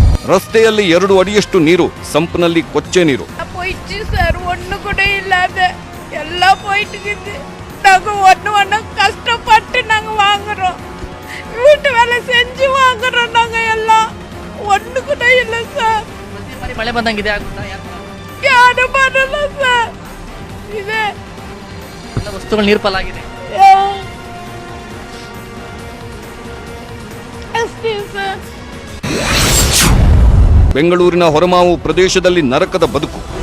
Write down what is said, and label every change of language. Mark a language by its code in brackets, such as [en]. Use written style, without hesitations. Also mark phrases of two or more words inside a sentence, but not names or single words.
[kn] ರಸ್ತೆಯಲ್ಲಿ 2 ಅಡಿಯಷ್ಟು ನೀರು, ಸಂಪ್ನಲ್ಲಿ ಕೊಚ್ಚೆ ನೀರು. [ta] போயிடுச்சு சார், ஒண்ணு கூட இல்லாத எல்லாம் போயிட்டு நாங்க ஒண்ணு கஷ்டப்பட்டு நாங்க வாங்குறோம், வீட்டு வேலை செஞ்சு வாங்குறோம், நாங்க எல்லாம் ஒண்ணு கூட இல்ல சார். [kn] ಮಳೆ ಬಂದಂಗಿದೆ ಯಾರು ಬರಲ್ಲ ಸರ್, ಇದೆ ಎಲ್ಲ ವಸ್ತುಗಳು ನೀರು ಪಾಲಾಗಿದೆ. ಅಷ್ಟೇ ಸರ್. ಬೆಂಗಳೂರಿನ ಹೊರಮಾವು ಪ್ರದೇಶದಲ್ಲಿ ನರಕದ ಬದುಕು.